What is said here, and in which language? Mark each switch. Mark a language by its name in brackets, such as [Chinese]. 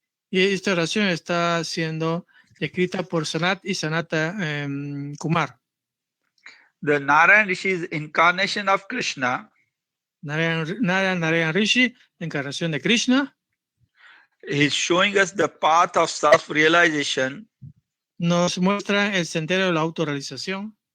[Spanish] Y esta oración está siendo escrita por Sanat y Sanata Kumar. [English] The Narayan Rishi is incarnation of Krishna. [Spanish] Narayan Rishi, la encarnación de Krishna, [English] He's showing us the path of self-realization [Spanish] nos muestra el sendero de la autorrealización